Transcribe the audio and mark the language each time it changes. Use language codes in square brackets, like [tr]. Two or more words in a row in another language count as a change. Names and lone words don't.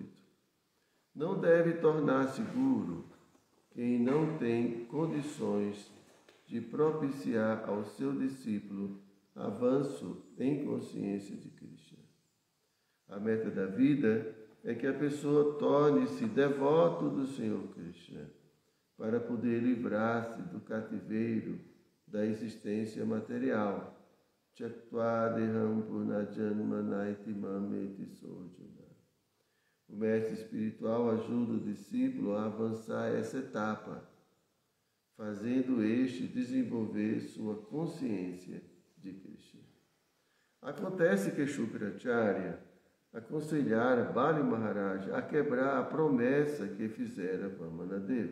[pt] Não deve tornar-se Guru quem não tem condições de propiciar ao seu discípulo avanço em consciência de Krishna. A meta da vida é que a pessoa torne-se devoto do Senhor Krishna, para poder livrar-se do cativeiro da existência material, [sa] त्यक्त्वा देहं पुनजन्म नैति मामेति सोजन. [pt] O mestre espiritual ajuda o discípulo a avançar essa etapa, fazendo este desenvolver sua consciência de Krishna. Acontece que Shukracharya aconselhara Bali Maharaj a quebrar a promessa que fizera Vamanadeva.